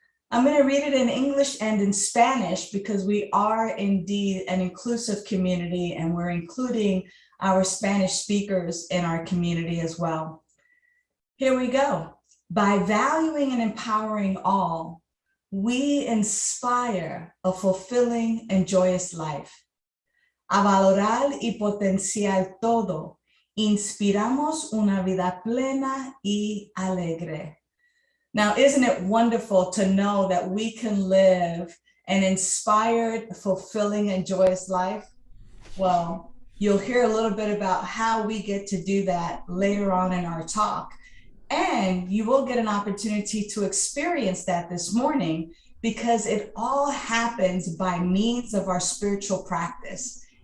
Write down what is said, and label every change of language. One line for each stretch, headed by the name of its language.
English: I'm going to read it in English and in Spanish because we are indeed an inclusive community and we're including our Spanish speakers in our community as well. Here we go. By valuing and empowering all, we inspire a fulfilling and joyous life.
Spanish: A valorar y potenciar todo, inspiramos una vida plena y alegre.
English: Now, isn't it wonderful to know that we can live an inspired, fulfilling, and joyous life? Well, you'll hear a little bit about how we get to do that later on in our talk. And you will get an opportunity to experience that this morning because it all happens by means of our spiritual practice.